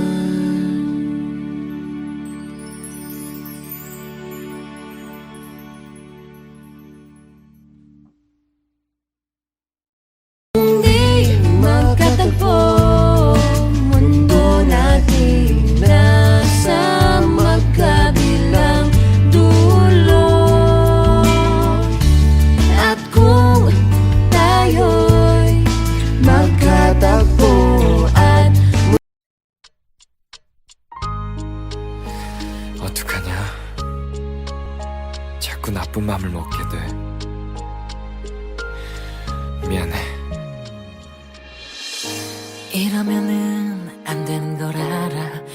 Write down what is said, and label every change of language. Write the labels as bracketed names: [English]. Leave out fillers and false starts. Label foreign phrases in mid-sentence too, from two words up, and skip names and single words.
[Filipino] Hindi magkatagpo, mundo natin nasa magkabilang dulo. At kung tayo'y magkatagpo at [Korean] 어떡하냐? 자꾸 나쁜 맘을 먹게 돼. 미안해. 이러면은 안 되는 걸 알아.